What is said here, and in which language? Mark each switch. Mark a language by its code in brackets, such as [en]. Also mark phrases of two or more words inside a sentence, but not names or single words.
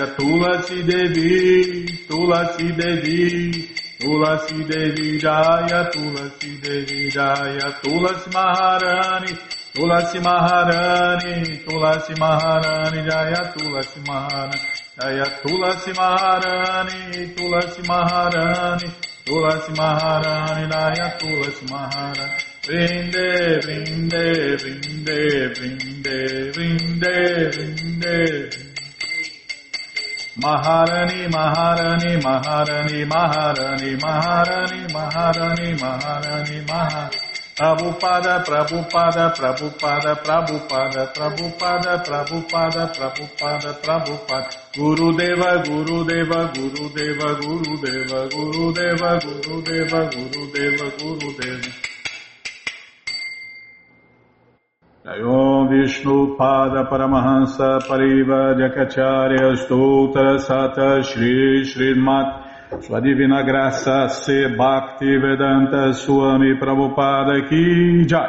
[sa] Tulasi Devi, Tulasi Devi, Tulasi Devi, Jaya Tulasi Devi, Jaya Tulasi Maharani, Tulasi Maharani, Tulasi Maharani, Jaya Tulasi Maharani, Jaya Tulasi Maharani, Tulasi Maharani, Tulasi Maharani Jaya Tulasi Maharani Vrinde Vrinde Vrinde Vrinde Vrinde Vrinde Maharani Maharani Maharani Maharani Maharani Maharani Maharani Maharani Prabhupada Prabhupada Prabhupada Prabhupada Prabhupada Prabhupada Prabhupada Prabhupada Gurudeva Gurudeva Gurudeva Gurudeva Gurudeva Gurudeva Gurudeva Gurudeva Jayom Vishnu Pada Paramahansa Pariva Jakacharya Stoutra Sata Shri Srimat [pt] Sua Divina Graça [sa] Se Bhakti Vedanta Swami Prabhupada Ki Jai.